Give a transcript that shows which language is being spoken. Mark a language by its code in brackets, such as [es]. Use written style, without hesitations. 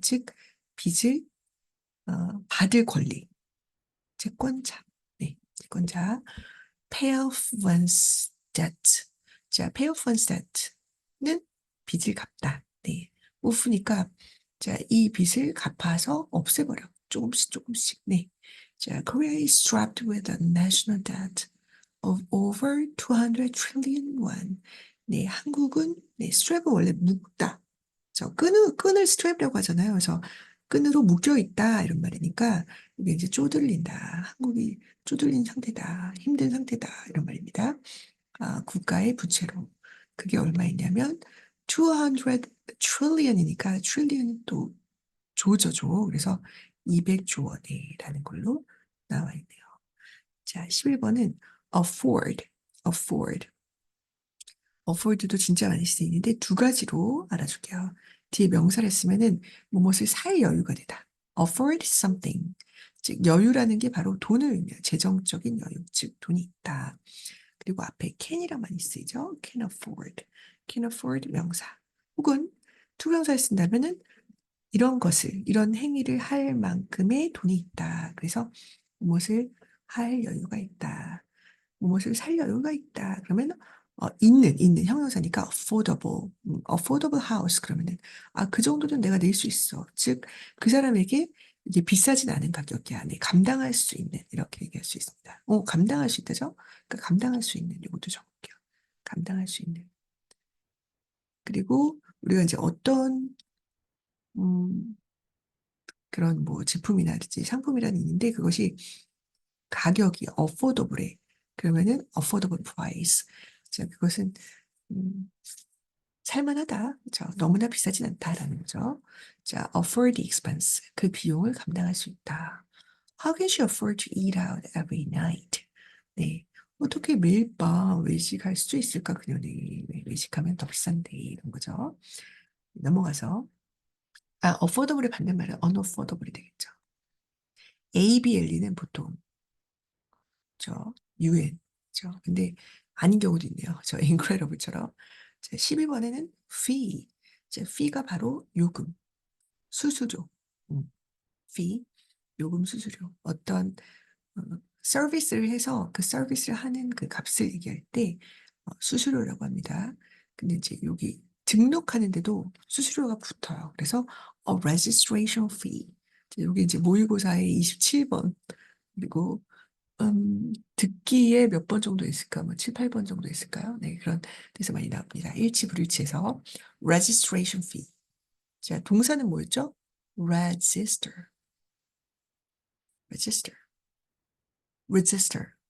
[ko] 즉, 빚을 받을 권리. 채권자. 네, 채권자. [en] pay off one's debt. [ko] 자, [en] pay off one's debt [ko] 는 빚을 갚다. 네. off니까 자, 이 빚을 갚아서 없애버려. 조금씩. 네. [en] 자, Korea is strapped with a national debt of over 200 trillion won. [ko] 네, 한국은 네, strap은 원래 묶다. 끈을 스트랩이라고 하잖아요. 그래서 끈으로 묶여 있다 이런 말이니까 이게 이제 쪼들린다. 한국이 쪼들린 상태다. 힘든 상태다. 이런 말입니다. 국가의 부채로. 그게 얼마이냐면 200 trillion이니까 trillion이 또 조죠, 조. 그래서 200조 원이라는 걸로 나와 있네요. 자, 11번은 afford. afford도 진짜 많이 쓰이는데 두 가지로 알아줄게요. 뒤에 명사를 쓰면은 무엇을 살 여유가 되다. [en] afford something. [ko] 즉 여유라는 게 바로 돈을 의미해요. 재정적인 여유, 즉 돈이 있다. 그리고 앞에 can이랑 많이 쓰이죠. [en] can afford 명사. [ko] 혹은 투명사를 쓴다면은 이런 행위를 할 만큼의 돈이 있다. 그래서 무엇을 할 여유가 있다. 무엇을 살 여유가 있다. 그러면 있는 형용사니까 [en] affordable house [ko] 그러면은 그 정도는 내가 낼 수 있어. 즉 그 사람에게 이게 비싸진 않은 가격이 안에 감당할 수 있는 이렇게 얘기할 수 있습니다. 감당할 수 있다죠? 그러니까 감당할 수 있는 이것도 적을게요. 감당할 수 있는. 그리고 우리가 이제 어떤 음, 그런 뭐 제품이라든지 상품이라는 있는데 그것이 가격이 affordable해. [en] 그러면은 affordable price. [ko] 자, 그것은 음, 살만하다. 그죠? 너무나 비싸진 않다라는 거죠. [en] 자, afford the expense. [ko] 그 비용을 감당할 수 있다. [en] How can she afford to eat out every night? [ko] 네. 어떻게 매일 밤 외식할 수 있을까, 그녀는. 외식하면 더 비싼데, 이런 거죠. 넘어가서. affordable의 반대말은 unaffordable이 되겠죠. ABLE는 보통, UN. 근데 아닌 경우도 있네요. incredible처럼. 자, 12번에는 fee. 자, fee가 바로 요금, 수수료. fee, 요금, 수수료. 어떤 어, 서비스를 해서 그 서비스를 하는 그 값을 얘기할 때 수수료라고 합니다. 근데 이제 여기 등록하는데도 수수료가 붙어요. [en] 그래서 registration fee. [ko] 여기 이제 모의고사의 27번 그리고 듣기에 몇 번 정도 있을까? 뭐 7, 8번 정도 있을까요? 네, 그런 데서 많이 나옵니다. 일치, 불일치해서 [en] registration fee. [ko] 자, 동사는 뭐였죠? [en] register, register, register.